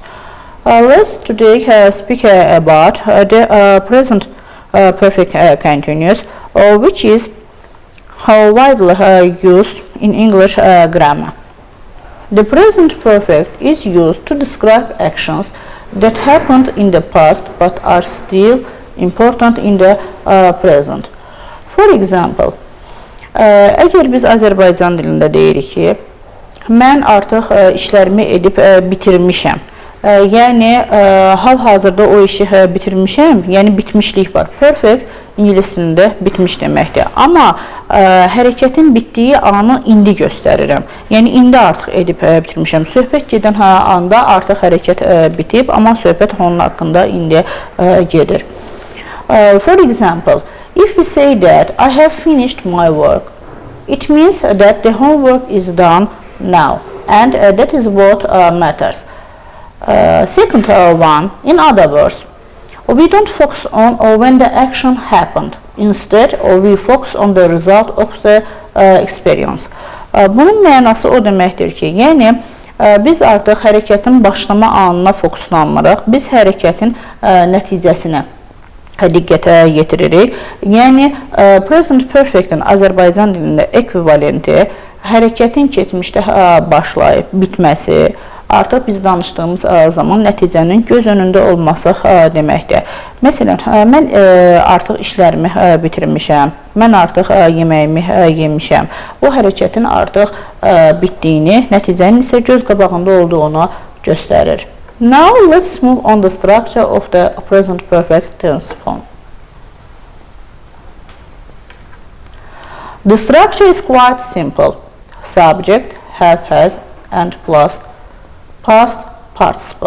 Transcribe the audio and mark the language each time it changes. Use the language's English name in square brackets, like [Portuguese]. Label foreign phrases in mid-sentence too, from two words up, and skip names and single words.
[English] Let's today speak about the present perfect continuous, which is widely used in English grammar. The present perfect is used to describe actions that happened in the past but are still important in the present. For example, [Azerbaijani] əgər biz Azərbaycan dilində deyirik ki, mən artıq işlərimi edib bitirmişəm. Yəni hal-hazırda o işi bitirmişəm, yəni bitmişlik var. Perfect ingiliscəsində bitmiş deməkdir. Amma hərəkətin bitdiyi anı indi göstərirəm. Yəni indi artıq edib bitirmişəm. Söhbət gedən anda artıq hərəkət bitib, amma söhbət onun haqqında indi gedir. [English] For example, if we say that I have finished my work, it means that the homework is done now, and that is what matters. Second one, in other words, we don't focus on when the action happened. Instead, we focus on the result of the experience. [Azerbaijani] Bunun mənası o deməkdir ki, yəni biz artıq hərəkətin başlama anına fokuslanmırıq, biz hərəkətin nəticəsinə diqqətə yetiririk. Yəni [English] present perfect'in [Azerbaijani] Azərbaycan dilində ekvivalenti hərəkətin keçmişdə başlayıb bitməsi, artıq biz danışdığımız zaman nəticənin göz önündə olması deməkdir. Məsələn, mən artıq işlərimi bitirmişəm, mən artıq yeməyimi yemişəm. Bu hərəkətin artıq bitdiyini, nəticənin isə göz qabağında olduğunu göstərir. [English] Now let's move on the structure of the present perfect tense form. The structure is quite simple. Subject, have, has, and plus past participle.